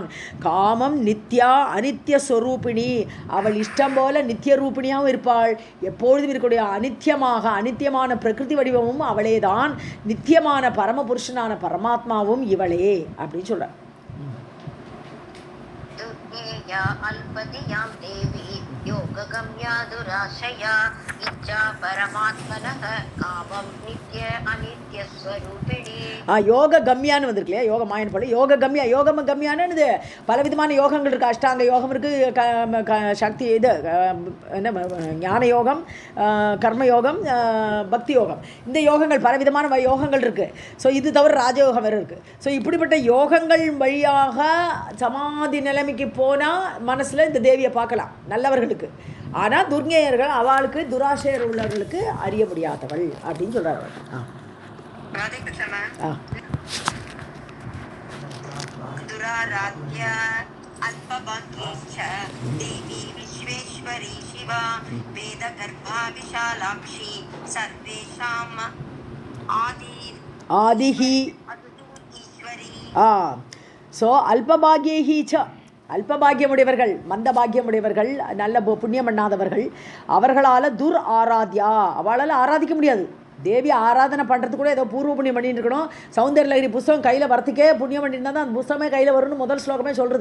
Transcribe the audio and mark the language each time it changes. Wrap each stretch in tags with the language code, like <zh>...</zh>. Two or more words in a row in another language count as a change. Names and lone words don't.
<sa>कामं नित्या अनित्य स्वरूपिणी</sa> <ta>அவள் இஷ்டம் போல நித்திய ரூபிணியாகவும் இருப்பாள், எப்பொழுதும் இருக்கக்கூடிய அனித்தியமான பிரகிருதி வடிவமும் அவளே தான், நித்தியமான பரமபுருஷனான பரமாத்மாவும் இவளே அப்படின்னு சொல்ற.</ta> <sa>योगगम्या दुराशया इच्छा परमात्मनः कामं नित्य अनित्यस्वरूपिणी.</sa> <ta>யோக கம்யான்னு வந்திருக்கு இல்லையா, யோக மாயன் போல</ta> <sa>योग गम्या.</sa> <ta>யோகம் கம்யானது பலவிதமான யோகங்கள் இருக்குது. அஷ்டாங்க யோகம் இருக்குது, சக்தி இது என்ன ஞான யோகம், கர்மயோகம், பக்தி யோகம். இந்த யோகங்கள் பலவிதமான யோகங்கள் இருக்குது. ஸோ இது தவிர ராஜயோகம் வேறு இருக்குது. ஸோ இப்படிப்பட்ட யோகங்கள் வழியாக சமாதி நிலைமைக்கு போனால் மனசில் இந்த தேவியை பார்க்கலாம் நல்லவர்களுக்கு. ஆனால் துர்ஞேயர்கள் அவளுக்கு துராசையர் உள்ளவர்களுக்கு அறிய முடியாதவள் அப்படின்னு சொல்கிறார்.</ta> <sa>दुराराध्या अल्पभाग्येश्च देवी विश्वेश्वरी शिवा वेदगर्भा विशालाक्षी सर्वेषाम् आदिहि ईश्वरी.</sa> <ta>ஸோ</ta> <sa>अल्पभाग्यैः च,</sa> <ta>அல்பபாகியமுடையவர்கள், மந்த பாக்கியமுடையவர்கள், நல்ல புண்ணியம் பண்ணாதவர்கள், அவர்களால்</ta> <sa>दुर् आराध्या,</sa> <ta>அவளால் ஆராதிக்க முடியாது. தேவி ஆராதனை பண்ணுறதுக்கு கூட ஏதோ பூர்வ புண்ணியம் பண்ணிட்டு இருக்கணும். சௌந்தர்யலஹரி புஸ்தகம் கையில் வரத்துக்கே புண்ணியம் பண்ணியிருந்தா தான் அந்த புஸ்தகமே கையில் வரும்னு முதல் ஸ்லோகமே சொல்கிறது.</ta>